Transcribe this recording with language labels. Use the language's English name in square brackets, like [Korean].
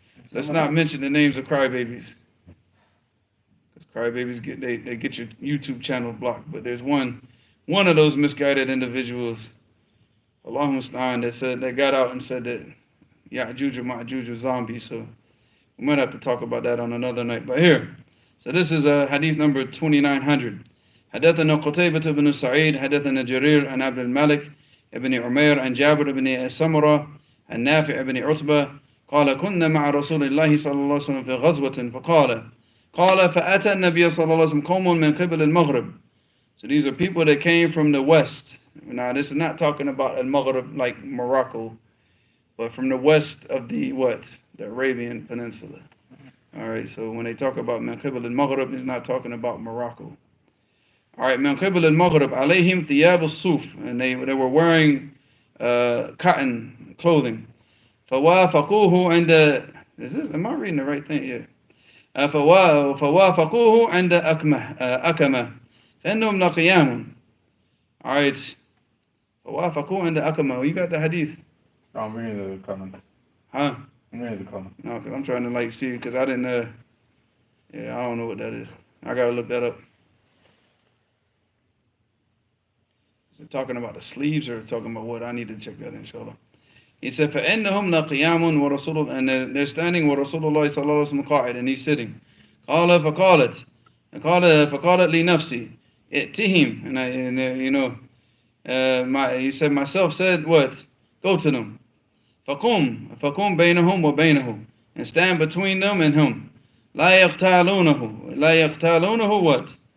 [English] Let's not mention the names of crybabies. Because crybabies they get your YouTube channel blocked. But there's one of those misguided individuals, Allahu Musta'an, that got out and said that Yajooj Majooj was zombies. So we might have to talk about that on another night. But here, so this is hadith number 2900. [Arabic] حدثنا قتيبة بن سعيد حدثنا جرير عن عبد الملك ابن عمير عن جابر بن سمرة عن نافع بن عتبة قال كنا مع رسول الله صلى الله عليه وسلم في غزوة قال فأتى النبي صلى الله عليه وسلم قوم من قبل المغرب. [English] So these are people that came from the west. Now this is not talking about al-Maghrib like Morocco, but from the west of the Arabian Peninsula. All right, so when they talk about [Arabic] min qibl al-Maghrib, [English] it's not talking about Morocco. All right, [Arabic] min qibl al-Maghrib alayhim thiyab al-suf, [English] and they were wearing cotton clothing. [Arabic] فوافقوه عند [English] am I reading the right thing here? [Arabic] فوافقوه عند أكمة فإنهم لقيام. [English] All right, [Arabic] فوافقوه عند أكمة. [English] You got the hadith? I'm reading the comments. Huh? I'm reading the comments. No, because I'm trying to see, because I didn't, I don't know what that is. I got to look that up. Is it talking about the sleeves or talking about what? I need to check that, inshallah. He said, [Arabic] فَإِنَّهُمْ لَقِيَامٌ وَرَسُولُ, [English] and they're standing [Arabic] وَرَسُولُ اللَّهِ صَلَّى اللَّهُ عَلَيْهِ وَسَلَّمَ قَاعِدٌ, [English] and he's sitting. [Arabic] قَالَ فَقَالَتْ لِنَفْسِي ائتهم, [English] and he said, myself said, what? Go to them. [Arabic] فَقُمْ بَيْنَهُمْ وَبَيْنَهُ, [English] and stand between them and him. [Arabic] لَا يَقْتَالُونَهُ [English] what?